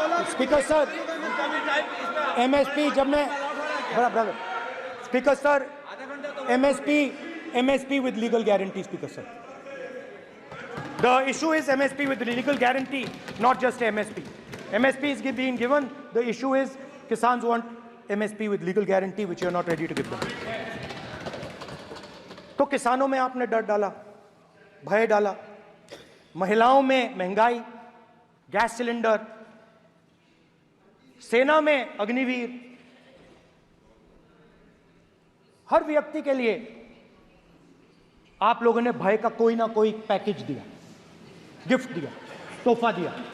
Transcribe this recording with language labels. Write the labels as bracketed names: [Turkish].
[English] speaker sir, MSP [Hindi] जब मैं [English] Speaker sir, MSP with legal guarantee, Speaker sir. The issue is MSP with legal guarantee, not just MSP. MSP is being given. The issue is Kisans want MSP with legal guarantee, which you are not ready to give them. [Hindi] तो किसानों में आपने डर डाला, भय डाला, महिलाओं में महंगाई, गैस सिलेंडर, सेना में अग्निवीर, हर व्यक्ति के लिए आप लोगों ने भय का कोई ना कोई पैकेज दिया, गिफ्ट दिया, तोहफा दिया।